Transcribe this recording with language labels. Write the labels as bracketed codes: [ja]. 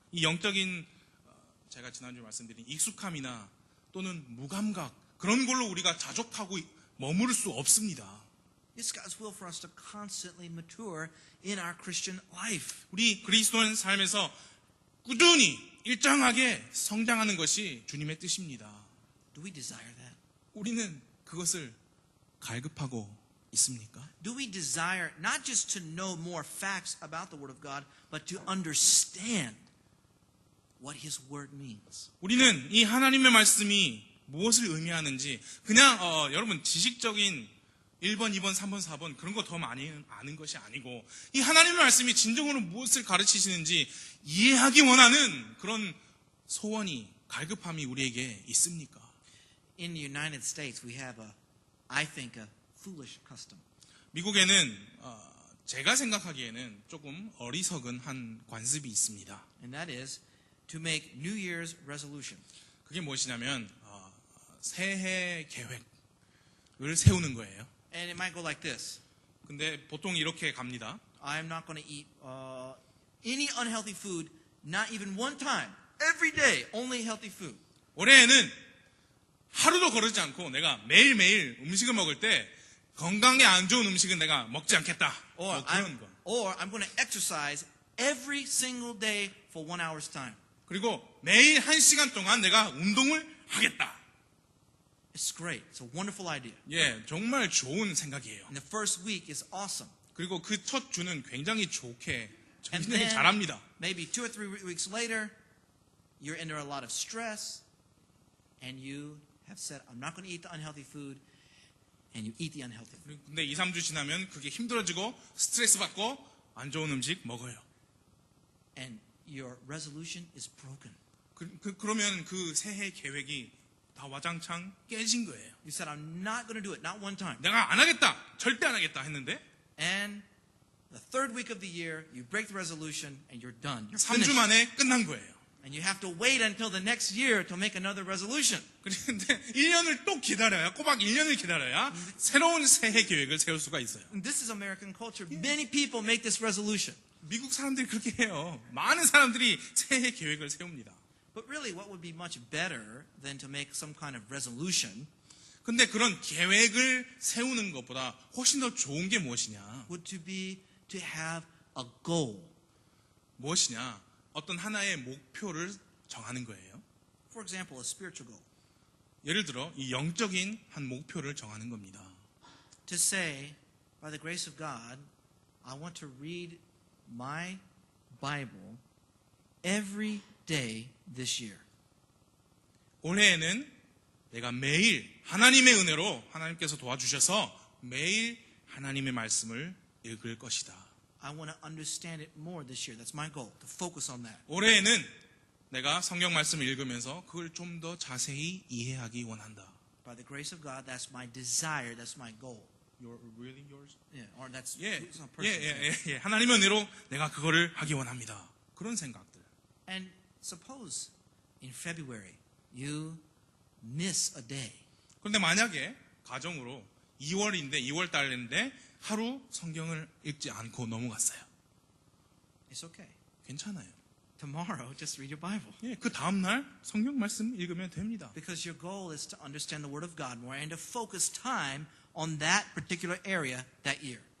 [ko] 이 영적인 제가 지난주에 말씀드린 익숙함이나 또는 무감각 그런 걸로 우리가 자족하고 머무를 수 없습니다. [en] It's God's will for us to constantly mature in our Christian life. [ko] 우리 그리스도인 삶에서 꾸준히 일정하게 성장하는 것이 주님의 뜻입니다. [en] Do we desire that? [ko] 우리는 그것을 갈급하고 있습니까? [en] Do we desire not just to know more facts about the Word of God, but to understand what His Word means? [ko] 우리는 이 하나님의 말씀이 무엇을 의미하는지 그냥 여러분 지식적인 1번, 2번, 3번, 4번 그런 거 더 많이 아는 것이 아니고 이 하나님의 말씀이 진정으로 무엇을 가르치시는지 이해하기 원하는 그런 소원이 갈급함이 우리에게 있습니까? [en] In the United States, we have I think, a foolish custom. [ko] 미국에는 제가 생각하기에는 조금 어리석은 한 관습이 있습니다. [en] And that is to make New Year's resolution. [ko] 그게 무엇이냐면 새해 계획을 세우는 거예요. [en] And it might go like this. [ko] 근데 보통 이렇게 갑니다. [en] I'm not going to eat any unhealthy food, not even one time. Every day, only healthy food. [ko] 올해에는 하루도 거르지 않고 내가 매일매일 음식을 먹을 때 건강에 안 좋은 음식은 내가 먹지 않겠다. [en] Or [ko] 그런 거. [en] I'm going to exercise every single day for 1 hour's time. [ko] 그리고 매일 1시간 동안 내가 운동을 하겠다. [en] It's great. It's a wonderful idea. [ko] 예, 정말 좋은 생각이에요. [en] And the first week is awesome. [ko] 그리고 그 첫 주는 굉장히 좋게 [en] And [ko] 굉장히 [en] then [ko] 잘합니다. [en] maybe 2 or 3 weeks later, you're under a lot of stress, and you have said, I'm not going to eat the unhealthy food, and you eat the unhealthy food. [ko] 근데 2, 3주 지나면 그게 힘들어지고 스트레스 받고 안 좋은 음식 먹어요. [en] And your resolution is broken. [ko] 그러면 그 새해 계획이 다 와장창 깨진 거예요. [en] You said, I'm not going to do it, not one time. [ko] 내가 안 하겠다, 절대 안 하겠다 했는데 [en] And the third week of the year, you break the resolution, and you're done. You're [ko] 3주 [en] finished. [ko] 만에 끝난 거예요. [en] And you have to wait until the next year to make another resolution. [ko] 그런데 1년을 또 기다려야, 꼬박 1년을 기다려야 새로운 새해 계획을 세울 수가 있어요. [en] And this is American culture. Many people make this resolution. [ko] 미국 사람들이 그렇게 해요. 많은 사람들이 새해 계획을 세웁니다. [en] But really, what would be much better than to make some kind of resolution [ko] 근데 그런 계획을 세우는 것보다 훨씬 더 좋은 게 무엇이냐? [en] would to be to have a goal. [ko] 무엇이냐? 어떤 하나의 목표를 정하는 거예요. [en] For example, a spiritual goal. [ko] 예를 들어 이 영적인 한 목표를 정하는 겁니다. [en] To say, by the grace of God, I want to read my Bible every day this year. [ko] 올해에는 내가 매일 하나님의 은혜로 하나님께서 도와주셔서 매일 하나님의 말씀을 읽을 것이다. [en] I want to understand it more this year. That's my goal, to focus on that. [ko] 올해에는 내가 성경 말씀을 읽으면서 그걸 좀 더 자세히 이해하기 원한다. [en] By the grace of God, that's my desire, that's my goal. You're really yours? Yeah, or that's [ko] 예, [en] it's not personal. [ko] 예. 하나님의 은혜로 내가 그거를 하기 원합니다. 그런 생각들. [en] And suppose in February you miss a day. [ko] 그런데 만약에 가정으로 2월 달인데 하루 성경을 읽지 않고 넘어갔어요. [en] It's okay. [ko] 괜찮아요. [en] Tomorrow, just read your Bible. [ko] 예, 그 다음 날 성경 말씀 읽으면 됩니다. [en] Because your goal is to understand the Word of God more and to focus time on that particular area that year.